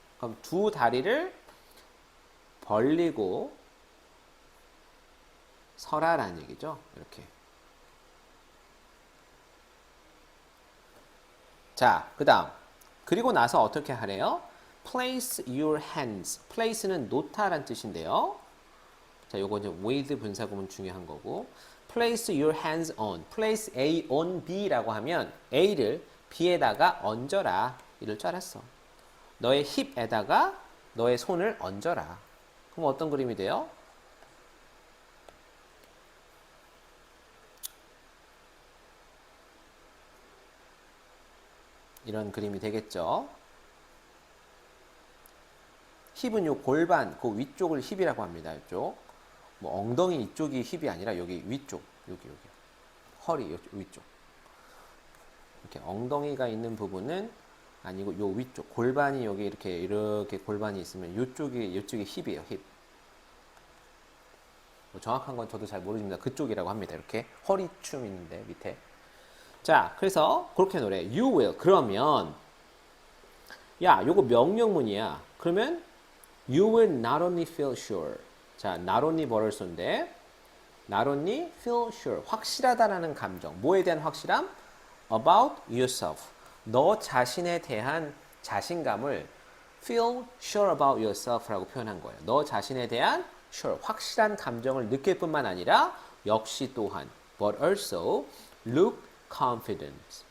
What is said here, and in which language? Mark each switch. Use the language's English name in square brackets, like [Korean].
[Korean] 그럼 두 다리를 벌리고 서라라는 얘기죠. 이렇게. 자, 그 다음. 그리고 나서 어떻게 하래요? [English] Place your hands. [Korean] Place는 놓다란 뜻인데요. 자, 요거 이제 with 분사구문 중요한 거고. [English] Place your hands on. Place A on B [Korean] 라고 하면 A를 B에다가 얹어라. 이럴 줄 알았어. 너의 힙에다가 너의 손을 얹어라. 그럼 어떤 그림이 돼요? 이런 그림이 되겠죠. 힙은 요 골반, 그 위쪽을 힙이라고 합니다. 이쪽. 뭐 엉덩이 이쪽이 힙이 아니라 여기 위쪽, 여기 허리 위쪽. 이렇게 엉덩이가 있는 부분은 아니고 요 위쪽 골반이 여기 이렇게 골반이 있으면 이쪽이 힙이에요. 힙. 뭐 정확한 건 저도 잘 모르겠습니다. 그쪽이라고 합니다. 이렇게 허리춤 있는데 밑에. 자, 그래서 그렇게 노래. [English] You will. [Korean] 그러면 야, 요거 명령문이야. [English] 그러면 you will not only feel sure. 자, not only [Korean] 뭐를 쏜데 [English] not only feel sure. [Korean] 확실하다라는 감정. 뭐에 대한 확실함? [English] About yourself. [Korean] 너 자신에 대한 자신감을 [English] feel sure about yourself [Korean] 라고 표현한 거예요. 너 자신에 대한 sure, 확실한 감정을 느낄 뿐만 아니라 역시 또한 [English] but also look confident.